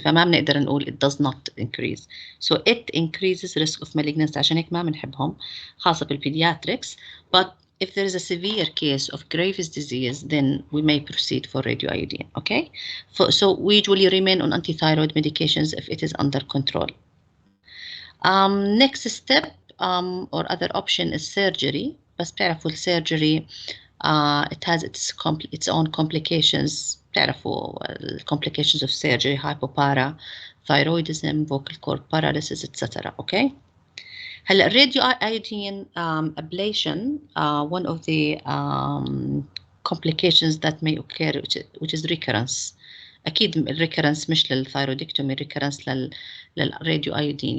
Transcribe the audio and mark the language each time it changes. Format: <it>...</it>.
<ar>فما بنقدر نقول</ar> <en>it does not increase. So it increases risk of malignancy.</en> <ar>عشان هيك ما بنحبهم خاصة بالpediatrics.</ar> <en>But if there is a severe case of Graves disease, then we may proceed for radioiodine. Okay, so we usually remain on antithyroid medications if it is under control. Next step or other option is surgery.</en> <ar>بس بتعرفوا</ar> <en>surgery it has its own complications.</en> <ar>بتعرفوا</ar> <en>complications of surgery, hypopara, thyroidism, vocal cord paralysis, etc. Okay.</en> <ar>هلا</ar> <en>radioiodine ablation, one of the complications that may occur which is recurrence.</en> <ar>أكيد الريكرنس مش للثايرودكتومي، ريكرنس للراديوأيودين.</ar>